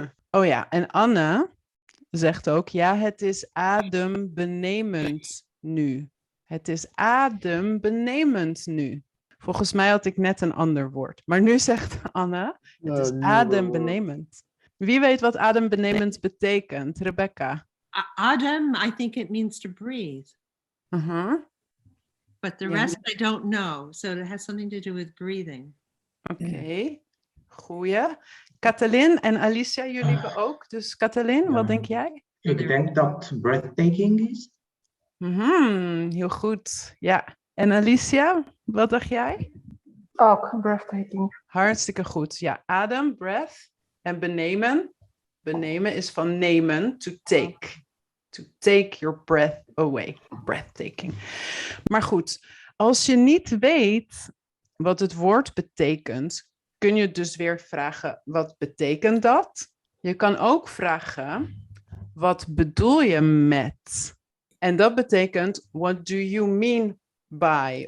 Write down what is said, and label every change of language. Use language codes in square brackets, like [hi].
[nl] Oh ja, en Anne zegt ook, ja, het is adembenemend nu. Het is adembenemend nu. Volgens mij had ik net een ander woord. Maar nu zegt Anne, het is adembenemend. Wie weet wat adembenemend betekent? Rebecca. [en] Adem, I think it means to breathe. But the Yeah. rest I don't know. So it has something to do with breathing. [nl] Oké, goeie. Katalin en Alicia, jullie ook. Dus Katalin, wat denk jij? Ik denk dat breathtaking is. Heel goed, ja. En Alicia, wat dacht jij? Ook breathtaking. Hartstikke goed. Ja, adem, breath en benemen. Benemen is van nemen, [en] to take. To take your breath away. Breathtaking. [nl] Maar goed, als je niet weet wat het woord betekent, kun je dus weer vragen, wat betekent dat? Je kan ook vragen, wat bedoel je met? En dat betekent, [en] what do you mean by?